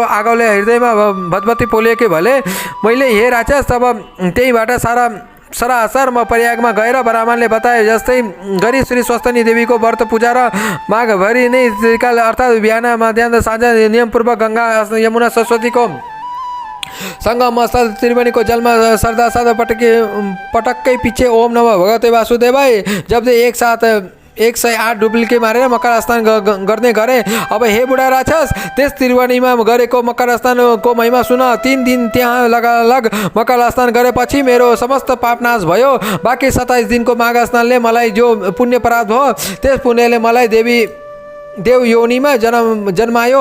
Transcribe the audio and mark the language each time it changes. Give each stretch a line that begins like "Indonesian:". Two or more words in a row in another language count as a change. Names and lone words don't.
Nepali: आगोले हृदयमा भतभती पोलिएकै भले मैले, हे राक्षस, तब त्यहीबाट सरासर म प्रयागमा गएर ब्राह्मणले बताए जस्तै गरी श्री स्वस्तानी देवीको व्रत पूजा र माघभरि नै त्रिकाल अर्थात् बिहान मध्याह्न साँझ नियमपूर्वक गङ्गा यमुना सरस्वतीको सङ्गम स्थल त्रिवेणीको जलमा सर्दा पटक्कै पछि
Sanskrit: ओम नमः भगवते वासुदेवाय
Nepali: जब्दै एकसाथ 108 डुब्लिके मारेर मकर स्नान गर्ने गरे। अब हे बुढा राक्षस, त्यस त्रिवेणीमा गरेको मकर स्नानको महिमा सुन। 3 दिन त्यहाँ लगालग मकर स्नान गरेपछि मेरो समस्त पाप नाश भयो। बाँकी 27 दिनको माघ स्नानले मलाई जो पुण्य प्राप्त भयो त्यस पुण्यले मलाई देव योनिमा जन्मायो।